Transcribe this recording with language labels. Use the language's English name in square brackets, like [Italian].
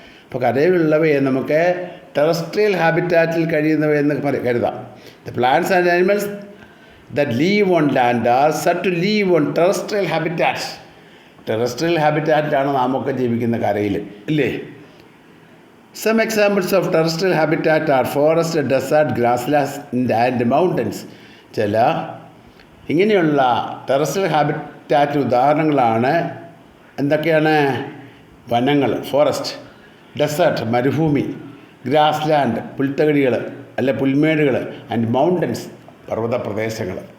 [Malayalam] അപ്പോൾ കരയിലുള്ളവയെ നമുക്ക് ടെറസ്ട്രിയൽ ഹാബിറ്റാറ്റിൽ കഴിയുന്നവയെന്ന് കരുതാം. [English] The plants and animals that live on land are set to live on terrestrial habitat. [Malayalam] Terrestrial ഹാബിറ്റാറ്റിലാണ് നാമൊക്കെ ജീവിക്കുന്ന കരയിൽ, ഇല്ലേ? [English] Some examples of terrestrial habitat are forest, desert, grasslands and mountains. [Malayalam] ചില ഇങ്ങനെയുള്ള terrestrial habitat ഉദാഹരണങ്ങളാണ് എന്തൊക്കെയാണ്? വനങ്ങൾ, ഫോറസ്റ്റ്; ഡെസേർട്ട്, മരുഭൂമി; ഗ്രാസ് ലാൻഡ്, പുൽത്തകിടികൾ അല്ലെ പുൽമേടുകൾ; ആൻഡ് മൗണ്ടൻസ്, പർവ്വത പ്രദേശങ്ങൾ.